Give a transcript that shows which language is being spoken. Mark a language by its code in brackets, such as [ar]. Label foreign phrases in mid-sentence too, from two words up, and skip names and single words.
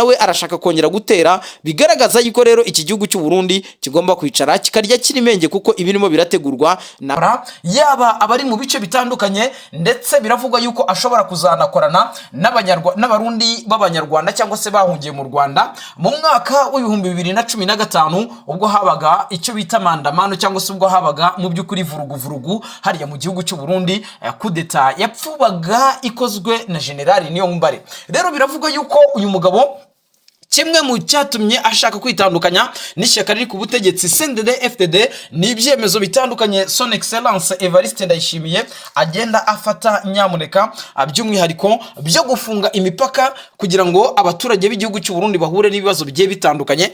[rw] nawe arashaka kongera gutera, bigaragaza yuko rero iki gihugu cy'u Burundi kigomba kwicara kikarya kirimenge, kuko ibirimo birategurwa na yaba abari mu bice bitandukanye, ndetse biravugwa yuko ashobora kuzanakorana n'abarundi b'abanyarwanda cyangwa se bahungiye mu Rwanda mu mwaka w'ibihumbi 2015, ubwo habaga icyo bita mandamano, cyangwa se ubwo habaga mu by'ukuri vurugu hariya mu gihugu cy'u Burundi, kudeta yapfubaga ikozwe na General Niyombare. Rero biravuga yuko uyu mugabo kimwe mu cyatumye ashaka kwitandukanya n'ishyaka riri ku butegetsi CNDD-FDD ni ibyemezo bitandukanye [fr] Son Excellence [rw] Evariste Ndayishimiye agenda afata, nyamuneka by'umwihariko byo gufunga imipaka kugira ngo abaturage b'igihugu cy'u Burundi bahure n'ibibazo bigiye bitandukanye.